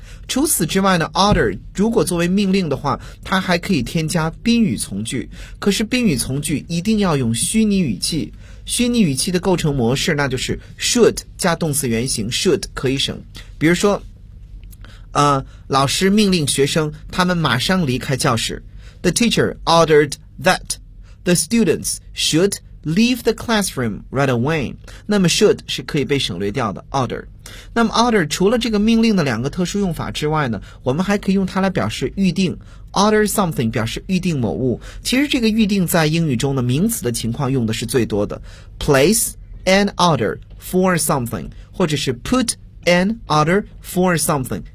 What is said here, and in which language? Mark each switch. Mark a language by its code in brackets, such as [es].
[zh] 除此之外呢， order 如果作为命令的话，它还可以添加宾语从句，可是宾语从句一定要用虚拟语气。虚拟语气的构成模式，那就是 should 加动词原形 should， 可以省。比如说老师命令学生他们马上离开教室。 [en] The teacher ordered that the students should leave the classroom right away. [zh] 那么 should 是可以被省略掉的 order。那么 order 除了这个命令的两个特殊用法之外呢，我们还可以用它来表示预定。 [en] Order something [zh] 表示预定某物。其实这个预定在英语中的名词的情况用的是最多的。 [en] Place an order for something， [zh] 或者是 [en] put an order for something。